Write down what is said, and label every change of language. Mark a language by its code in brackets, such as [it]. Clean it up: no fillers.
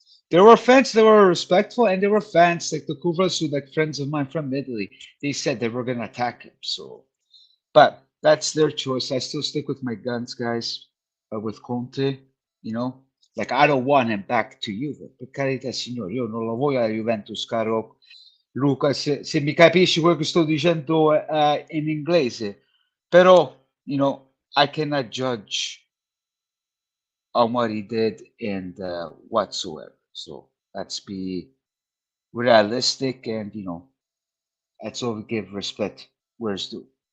[en] There were fans that were respectful, and there were fans like the Kuvras, like friends of mine from Italy. They said they were going to attack him. So, but that's their choice. I still stick with my guns, guys. But with Conte, like I don't want him back to Juve. [it] Per carità, signore, io non lo voglio alla Juventus, caro Luca, se mi capisci quello che sto dicendo in inglese, però, [en] I cannot judge on what he did and whatsoever. So let's be realistic and, let's all give respect where it's due.